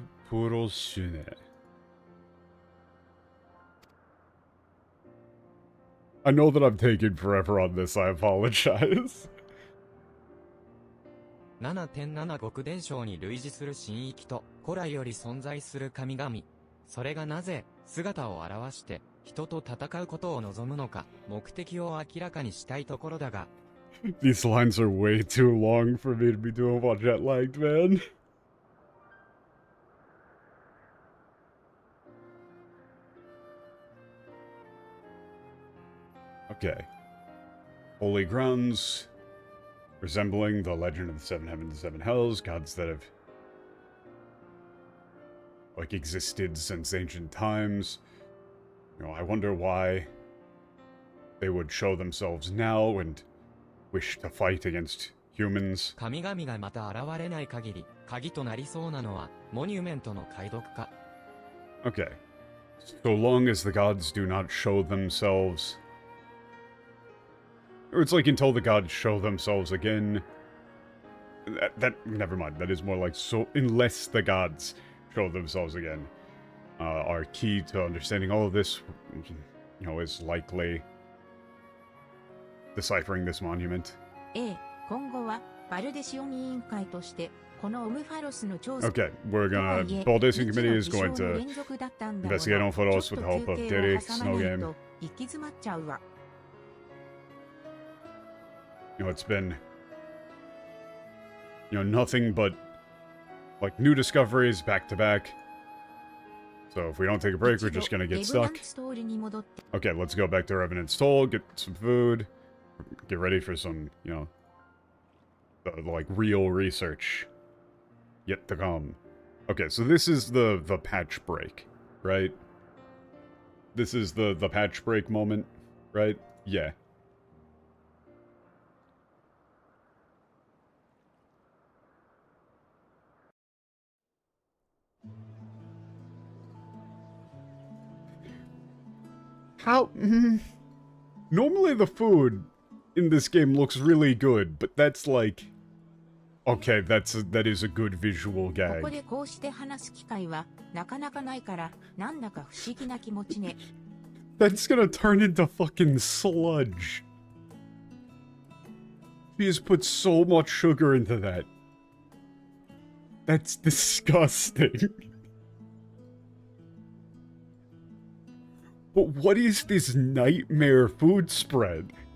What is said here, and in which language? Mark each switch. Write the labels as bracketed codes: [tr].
[en] Puroshune. I know that I'm taking forever on this, I apologize. [ja] 7.7 極伝承に類似する神域と古来より存在する神々。それがなぜ姿を現して人と戦うことを望むのか目的を明らかにしたいところだが。 [en] These lines are way too long for me to be doing while jet lagged, man. Okay. Holy grounds, resembling the legend of the 7 heavens and 7 hells, gods that have, like, existed since ancient times. I wonder why they would show themselves now and wish to fight against humans. [ja] 神々がまた現れない限り、鍵となりそうなのは、モニュメントの解読か。 [en] Okay. So long as the gods do not show themselves... Or it's like until the gods show themselves again. Never mind. That is more like so unless the gods show themselves again. Our key to understanding all of this, is likely deciphering this monument. [ja] 今後はバルデシオン委員会としてこのオムファロスの調査 [en] Okay, we're gonna... Baldation Committee is going to investigate on photos with the help of Derek, Snow Game. [ja] 行き詰まっちゃうわ。 [en] You know, it's been... You know, nothing but... Like, new discoveries back to back. So if we don't take a break, we're just gonna get stuck. Okay, let's go back to Revenant's Toll, get some food, get ready for some, you know, like, real research yet to come. Okay, so this is the patch break, right? This is the patch break moment, right? Yeah. How... Normally the food in this game looks really good, but that's like... Okay, that is a good visual [ja] こ [en] gag. [ja] こでこうして話す機会はなかなかないから、なんだか不思議な気持ちね。 [en] That's gonna turn into fucking sludge. He has put so much sugar into that. That's disgusting. But what is this nightmare food spread?